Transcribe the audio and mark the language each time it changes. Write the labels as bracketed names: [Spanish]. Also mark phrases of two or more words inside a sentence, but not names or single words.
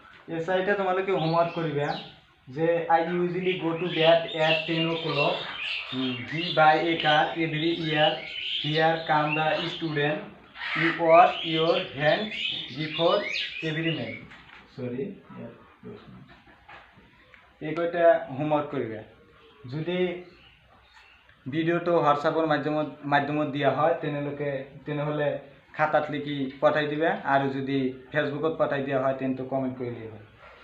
[Assamese] এই সাইটে তোমালোকে হোমওয়ার্ক করিবা যে [English] I usually go to bed at 10 o'clock he buy a car every year here come the student you wash your hands before every meal sorry [Assamese] এই কয়টা হোমওয়ার্ক করিবা যদি ভিডিওটো হোয়াটসঅ্যাপের মাধ্যমত দিয়া হয় তেনেহলে খাতাত লিখি পঠাই দিবা আর যদি ফেসবুকত পঠাই দিয়া হয় তেন তো কমেন্ট করিলেই হয়।